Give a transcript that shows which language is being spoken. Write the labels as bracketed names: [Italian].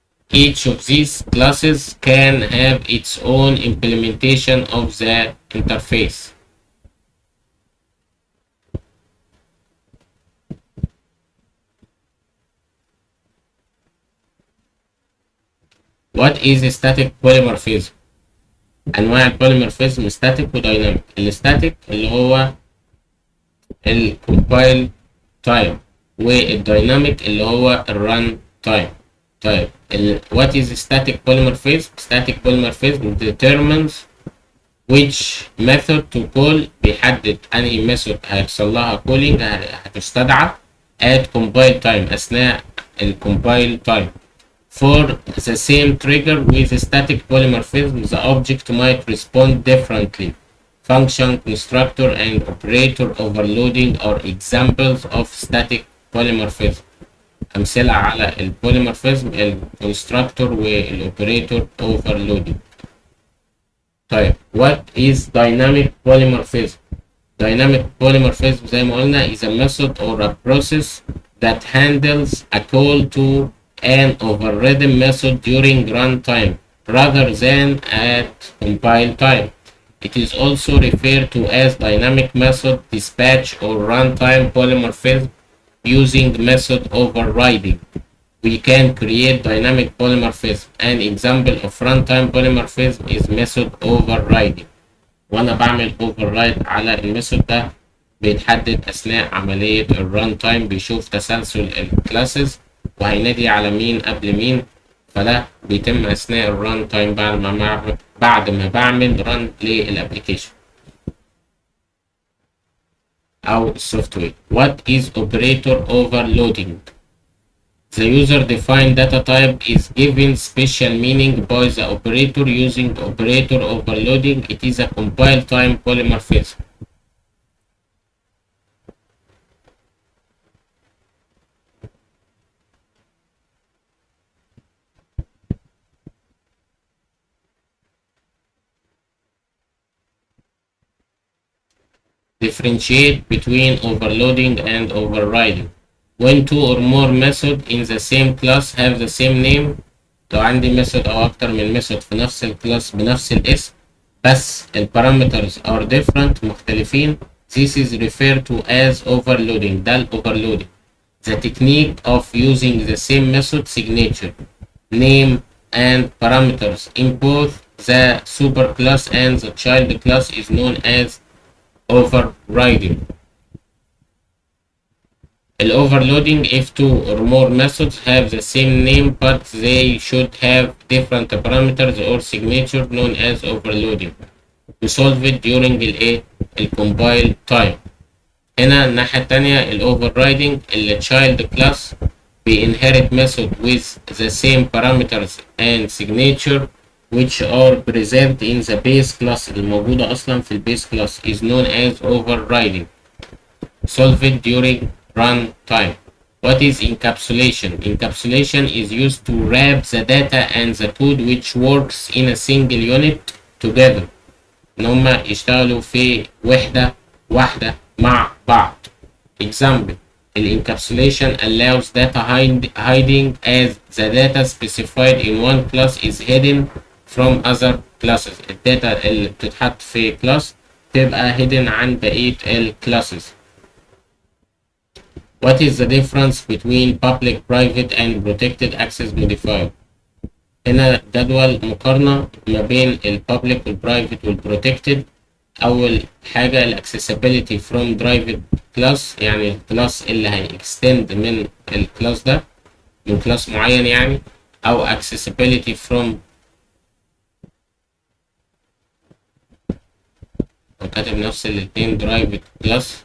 [English] Each of these classes can have its own implementation of the interface. What is static polymorphism? [Arabic] أنواع البوليمورفيزم static وديناميك. الستاتيك اللي هو الكومبايل تايم والديناميك اللي هو الران تايم. طيب [English] what is static polymorphism? Static polymorphism determines which method to call. [Arabic] بيحدد أنهي method هيحصل لها calling هتستدعى [English] at compile time [Arabic] أثناء الcompile time. [English] For the same trigger with static polymorphism, the object might respond differently. Function, constructor, and operator overloading are examples of static polymorphism. [Arabic] أمثلة على البوليمورفيزم الكونستراكتور والأوبريتور overloading. طيب [English] what is dynamic polymorphism? Dynamic polymorphism [Arabic] زي ما قلنا [English] is a method or a process that handles a call to an overridden method during runtime rather than at compile time. It is also referred to as dynamic method dispatch or runtime polymorphism using method overriding. We can create dynamic polymorphism. An example of runtime polymorphism is method overriding. [Arabic] وأنا بعمل override على الميثود ده بيتحدد أثناء عملية الران بيشوف تسلسل الكلاسز وهينادي على مين قبل مين، فده بيتم اثناء الران تايم بعد ما بعمل ران للابلكيشن. [English] أو software. What is operator overloading? The user-defined data type is given special meaning by the operator using operator overloading. It is a compile-time polymorphism. Differentiate between overloading and overriding. When two or more methods in the same class have the same name. [Arabic] لو عندي method أو أكتر من method في نفس الكلاس بنفس الاسم بس [English] parameters are different [Arabic] مختلفين. [English] This is referred to as overloading. [Arabic] ده [English] overloading. The technique of using the same method signature, name, and parameters in both the superclass and the child class is known as overriding. Overloading if two or more methods have the same name but they should have different parameters or signature known as overloading. We solve it during compile time. [Arabic] هنا الناحية التانية [English] overriding child class inherit method with the same parameters and signature which are present in the base class [Arabic] الموجودة أصلا في [English] base class is known as overriding. Solve it during run time. What is encapsulation? Encapsulation is used to wrap the data and the code which works in a single unit together. [Arabic] إن هما يشتغلوا في وحدة واحدة مع بعض. [English] Example: encapsulation allows data hiding as the data specified in one class is hidden from other classes. [Arabic] الداتا اللي بتتحط في class تبقى hidden عن بقية classes. [English] What is the difference between public, private, and protected access modifier? [Arabic] هنا جدول مقارنة ما بين public والprivate والprotected. أول حاجة [English] accessibility from [Arabic] private class يعني الكلاس اللي هيextend من الكلاس ده من كلاس معين يعني أو accessibility from كاتب نفس الاتنين private class.